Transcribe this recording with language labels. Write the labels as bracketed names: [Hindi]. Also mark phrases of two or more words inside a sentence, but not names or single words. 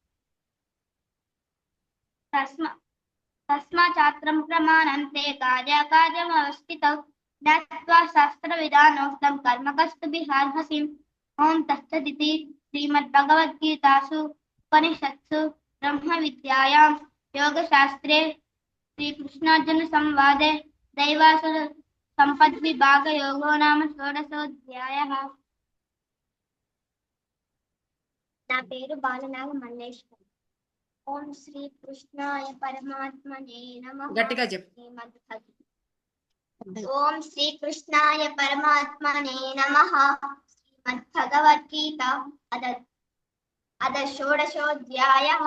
[Sanskrit] तस्माच्चात्रं प्रमाणन्ते कार्याकार्यमवस्थितौ ज्ञात्वा शास्त्रविधानोक्तं कर्म कस्तुभिर्हसिम् ॐ तत्सदिति श्रीमद्भगवद्गीतासु उपनिषत्सु ब्रह्मविद्यायां योगशास्त्रे श्रीकृष्णार्जुनसंवादे दैवासुर संपद्विभागयोगो नाम षोडशोऽध्यायः। [Telugu] నా పేరు బాలనాగ మల్లేశ్వరి. [Sanskrit] ఓం శ్రీ కృష్ణాయ పరమాత్మనే నమః. [Telugu] గట్టిగా చెప్పు. [Sanskrit] ఓం శ్రీ కృష్ణాయ పరమాత్మనే నమః. శ్రీమద్భగవద్గీత అద షోడశోऽధ్యాయः.